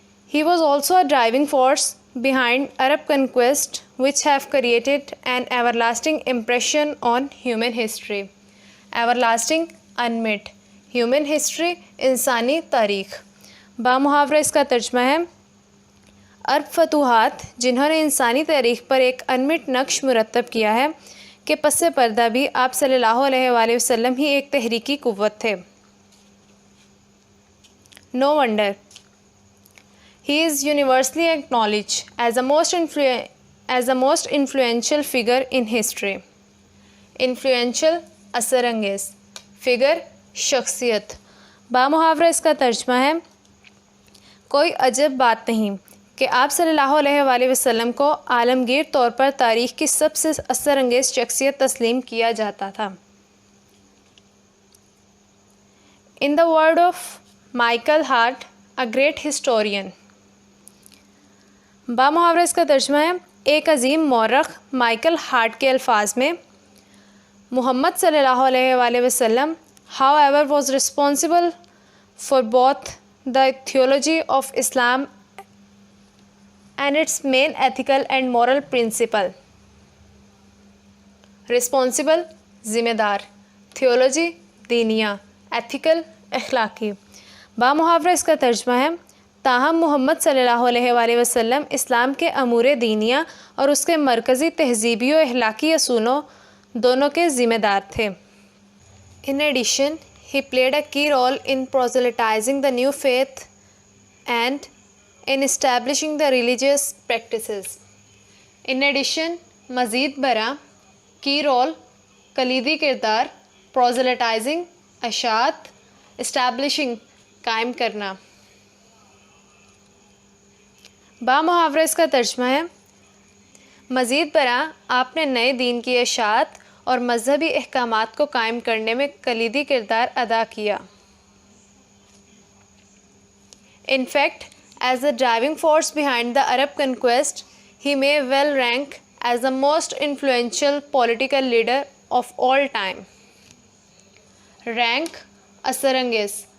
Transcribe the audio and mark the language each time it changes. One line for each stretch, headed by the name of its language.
English: He was also a driving force behind Arab conquest which have created an everlasting impression on human history. Everlasting unmet.
Urdu: Human history انسانی تاریخ. محاورہ اس کا ترجمہ ہے. عرب فتوحات جنہوں نے انسانی تاریخ پر ایک انمٹ نقش مرتب کیا ہے کہ پس پردہ بھی آپ صلی اللہ علیہ وآلہ وسلم ہی ایک تحریکی قوت تھے.
English: No wonder he is universally acknowledged as the most influential figure in history.
Urdu: Influential اثر انگیز, figure شخصیت. محاورہ اس کا ترجمہ ہے. کوئی عجب بات نہیں کہ آپ صلی اللہ علیہ وآلہ وسلم کو عالمگیر طور پر تاریخ کی سب سے اثر انگیز شخصیت تسلیم کیا جاتا تھا.
English: In the word of Michael Hart, a great historian.
Urdu: محاورہ اس کا ترجمہ ہے. ایک عظیم مورخ مائیکل ہارٹ کے الفاظ میں,
English: Muhammad صلی اللہ علیہ وآلہ وسلم however was responsible for both the theology of Islam and its main ethical and moral principle.
Urdu: Responsible ذمہ دار, theology دینیا, ethical اخلاقی. محاورہ اس کا ترجمہ ہے. تاہم محمد صلی اللہ علیہ وآلہ وسلم اسلام کے امور دینیا اور اس کے مرکزی تہذیبی و اخلاقی اصولوں دونوں کے ذمہ دار تھے.
English: In addition, he played a key role in proselytizing the new faith and in establishing the religious practices.
Urdu: In addition, مزید برآں, key role کلیدی کردار, proselytizing اشاعت, establishing قائم کرنا. محاورہ اس کا ترجمہ ہے. مزید برآں آپ نے نئے دین کی اشاعت اور مذہبی احکامات کو قائم کرنے میں کلیدی کردار ادا کیا.
English: In fact, as the driving force behind the Arab conquest, he may well rank as the most influential political leader of all time. Rank اثر انگیز,